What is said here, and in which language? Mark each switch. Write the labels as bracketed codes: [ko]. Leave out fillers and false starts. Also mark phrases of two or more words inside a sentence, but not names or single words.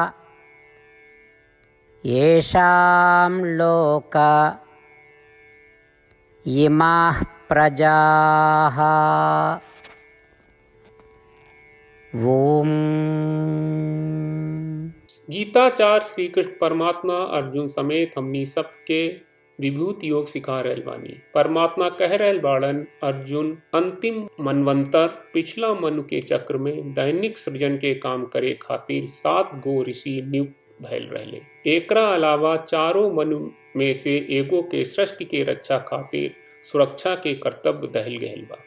[sa] येषां लोक इमाः प्रजाः। ओम। [bho] गीताचार्य श्री कृष्ण परमात्मा अर्जुन समेत हमनी सबके विभूति योग सिखा रहल बानी। परमात्मा कह रहल बाड़न, अर्जुन अंतिम मनवंतर पिछला मनु के चक्र में दैनिक सृजन के काम करे खातिर 7 गो ऋषि नियुक्त भइल रहले। एकरा अलावा चारों मनु में से एगो के सृष्टि के रक्षा खातिर सुरक्षा के कर्तव्य दहल गयल बा।